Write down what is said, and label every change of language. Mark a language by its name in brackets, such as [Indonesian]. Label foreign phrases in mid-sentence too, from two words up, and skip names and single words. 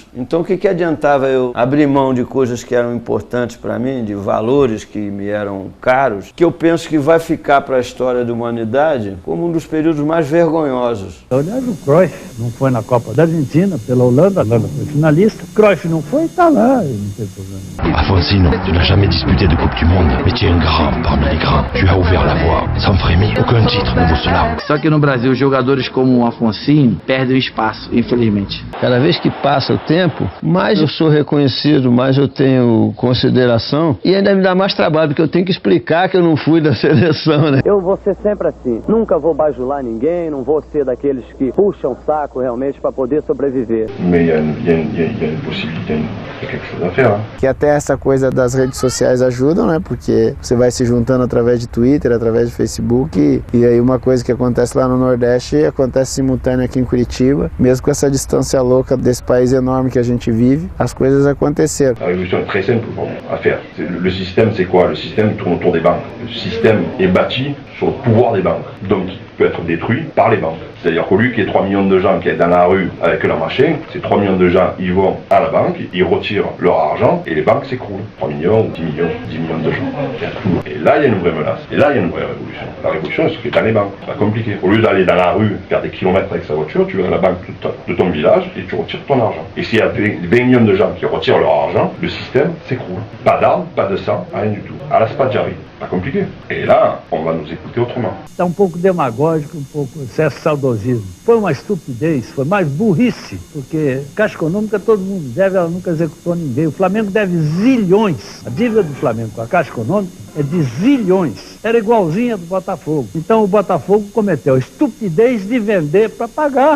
[Portuguese] Então o que adiantava eu abrir mão de coisas que eram importantes para mim, de valores que me eram caros, que eu penso que vai ficar para a história da humanidade como um dos períodos mais vergonhosos. Aliás, o Cruyff não foi na Copa da Argentina, pela Holanda, a Holanda foi finalista. Cruyff não foi, tá lá, não tem problema. [French] Alfonsino, tu n'as jamais disputé de Coupe du Monde, mais tu es un grand parmi les grands. Tu as ouvert la voie, sans frémir, aucun titre ne vaut cela. [Portuguese] Só que no Brasil, jogadores como o Alfonsino perdem espaço, infelizmente. Cada vez que passa o tempo, mais eu sou reconhecido, mais eu tenho consideração e ainda me dá mais trabalho, porque eu tenho que explicar que eu não fui da seleção, né? Eu vou ser sempre assim. Nunca vou bajular ninguém, não vou ser daqueles que puxam o saco realmente para poder sobreviver. [French] Mais il y a une possibilité, il y a quelque chose à faire. [Portuguese] Que até essa coisa das redes sociais ajudam, né? Porque você vai se juntando através de Twitter, através de Facebook e aí uma coisa que acontece lá no Nordeste acontece simultâneo aqui em Curitiba. Mesmo com essa distância louca desse país enorme que a gente vive, as coisas aconteceram. [French] La révolution est très simple à faire. Le système, c'est quoi? Le système tourne autour des banques. Le système est bâti sur le pouvoir des banques. Donc, il peut être détruit par les banques. C'est-à-dire qu'au lieu qu'il y ait 3 millions de gens qui sont dans la rue avec leur machin, ces 3 millions de gens, ils vont à la banque, ils retirent leur argent et les banques s'écroulent. 3 millions ou 10 millions de gens. Et là, il y a une vraie menace. Et là, il y a une vraie révolution. La révolution, c'est ce qui est dans les banques. C'est pas compliqué. Au lieu d'aller dans la rue, faire des kilomètres avec sa voiture, tu vas à la banque de ton village et tu retires ton argent. Et s'il y a 20 millions de gens qui retirent leur argent, le système s'écroule. Pas d'armes, pas de sang, rien du tout. À la Spaggiari. Pas compliqué. Et là, on va nous écouter autrement. [Portuguese] Está um pouco demagógico, um pouco excesso de saudosismo. Foi uma estupidez, foi mais burrice, porque Caixa Econômica todo mundo deve, ela nunca executou ninguém. O Flamengo deve zilhões. A dívida do Flamengo com a Caixa Econômica é de zilhões. Era igualzinha do Botafogo. Então o Botafogo cometeu a estupidez de vender para pagar.